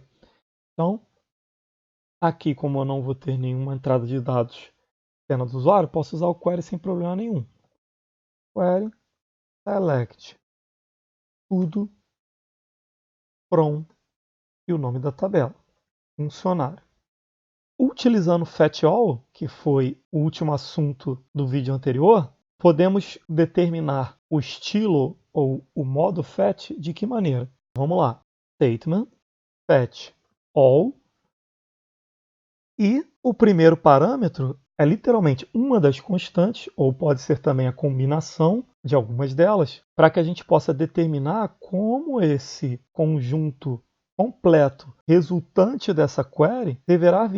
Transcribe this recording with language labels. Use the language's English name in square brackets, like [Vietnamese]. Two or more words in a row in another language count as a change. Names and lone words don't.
[Portuguese] Então, aqui, como eu não vou ter nenhuma entrada de dados externa do usuário, posso usar o query sem problema nenhum. [English] Query select [Portuguese] tudo from e o nome da tabela, funcionário. Utilizando o fetch-all, que foi o último assunto do vídeo anterior, podemos determinar o estilo ou o modo fetch de que maneira? Vamos lá. [English] Statement fetch all [Portuguese] e o primeiro parâmetro é literalmente uma das constantes, ou pode ser também a combinação de algumas delas, para que a gente possa determinar como esse conjunto completo resultante dessa query deverá vir.